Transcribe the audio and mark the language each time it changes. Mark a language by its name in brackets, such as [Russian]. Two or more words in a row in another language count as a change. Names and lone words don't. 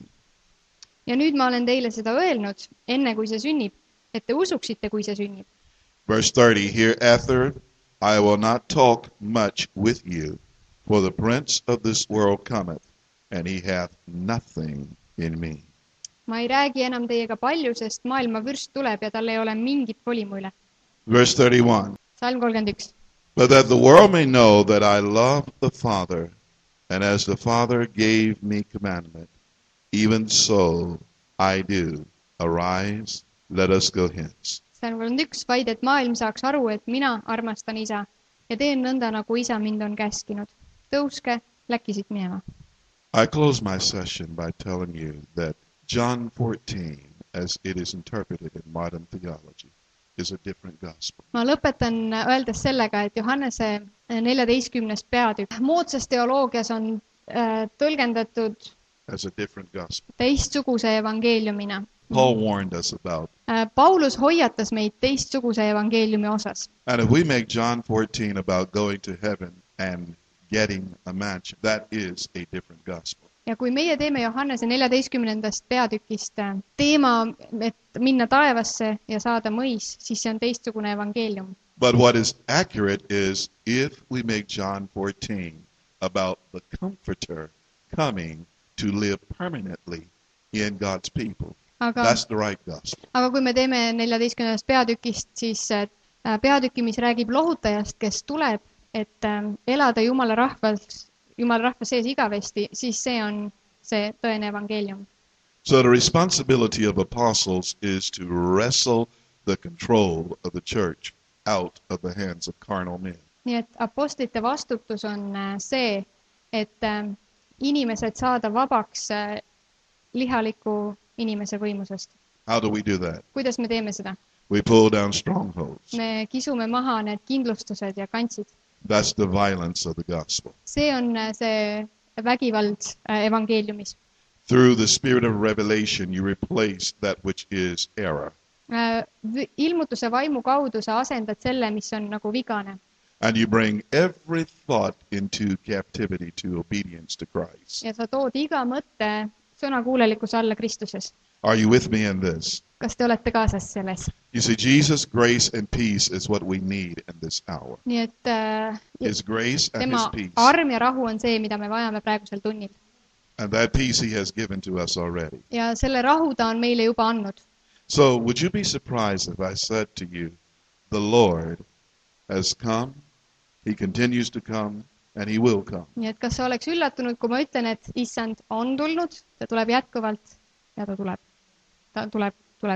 [Estonian] Ja nüüd ma olen teile seda öelnud, enne kui see sünnib, et te usuksite, kui see sünnib. [English] Verse 30, hereafter I will not talk much with you, for the prince of this world cometh, and he hath nothing in me. [Estonian] Ma ei räägi enam teiega palju, sest maailma vürst tuleb ja tal ei ole mingit volimu üle. [English] Verse 31, [Estonian] Salm 31. [English] but that the world may know that I love the Father, and as the Father gave me commandment, even so I do. Arise, let us go hence. [Estonian] Salm 31, vaid et maailm saaks aru, et mina armastan isa ja teen nõnda, nagu isa mind on käskinud. Tõuske, läkki siit minema. [English] I close my session by telling you that John 14, as it is interpreted in modern theology, is a different gospel. [Estonian] Ma lõpetan öeldes sellega, et Johannese 14. peatükk moodsas teoloogias on tõlgendatud [English] As a different gospel. [Estonian] teistsuguse evangeeliumina. [English] Paul warned us about. [Estonian] Paulus hoiatas meid teistsuguse evangeeliumi osas. [English] And if we make John 14 about going to heaven and getting a mansion, that is a different gospel. [Estonian] Ja kui meie teeme Johannese 14. peatükist teema, et minna taevasse ja saada mõis, siis see on teistsugune evangeelium. [English] But what is accurate is if we make John 14 about the Comforter coming to live permanently in God's people, that's the right gospel. [Estonian] Aga kui me teeme 14. peatükist, siis peatüki, mis räägib lohutajast, kes tuleb, et elada Jumala rahva sees igavesti, siis see on see tõene evangeelium. [English] So the responsibility of apostles is to wrestle the control of the church out of the hands of carnal men. [Estonian] Nii et apostlite vastutus on see, et inimesed saada vabaks lihaliku inimese võimusest. [English] How do we do that? [Estonian] Kuidas me teeme seda? [English] We pull down strongholds. [Estonian] Me kisume maha need kindlustused ja kantsid. [English] That's the violence of the gospel. [Estonian] See on see vägivald evangeeliumis. [English] Through the spirit of revelation, you replace that which is error. [Estonian] Ilmutuse vaimu kaudu sa asendad selle, mis on nagu vigane. [English] And you bring every thought into captivity to obedience to Christ. [Estonian] Ja sa tood iga mõtte sõnakuulelikkuse alla Kristuses. [English] Are you with me in this? [Estonian] Kas te olete kaasas selles? [English] You see, Jesus' grace and peace is what we need in this hour. [Estonian] Nii et [English] His grace and His [Estonian] tema [English] peace. [Estonian] arm ja rahu on see, mida me vajame praegusel tunnil. [English] And that peace He has given to us already. [Estonian] Ja selle rahu ta on meile juba andnud. [English] So would you be surprised if I said to you, the Lord has come, He continues to come, and He will come. [Estonian] Nii et kas sa oleks üllatunud, kui ma ütlen, et issand on tulnud, ta tuleb jätkuvalt ja ta tuleb tulevikus ka.